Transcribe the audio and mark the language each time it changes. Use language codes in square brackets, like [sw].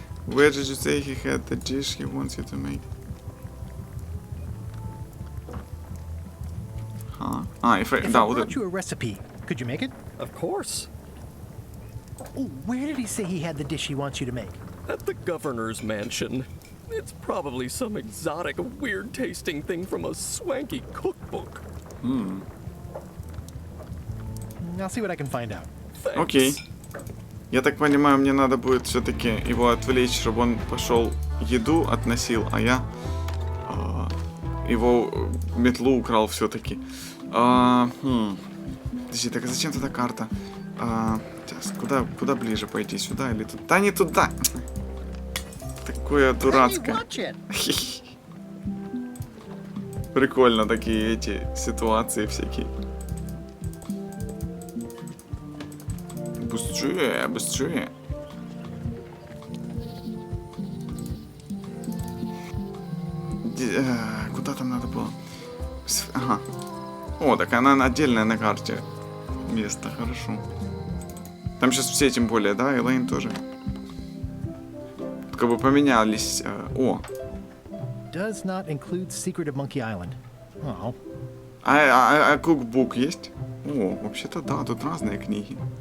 [en] Where did you say he had the dish he wants you to make? If I brought you a recipe, could you make it? Of course. Oh, where did he say he had the dish he wants you to make? At the governor's mansion. It's probably some exotic, weird-tasting thing from a swanky cookbook. I'll see what I can find out. [ru] Окей. Я так понимаю, мне надо будет все-таки его отвлечь, чтобы он пошел еду относил, а я его метлу украл все-таки. Подожди, так зачем тогда карта? Сейчас, куда ближе пойти? Сюда или туда? Да не туда! Такое дурацкое. Прикольно такие эти ситуации всякие. Быстрее, быстрее. Куда там надо было? Ага. О, так она отдельная на карте. Место, хорошо. Там сейчас все, тем более, да, Элейн тоже. Как бы поменялись. О. [en] Does not include Secret of Monkey Island. Oh. [ru] А кукбук есть? О, вообще-то да, тут разные книги.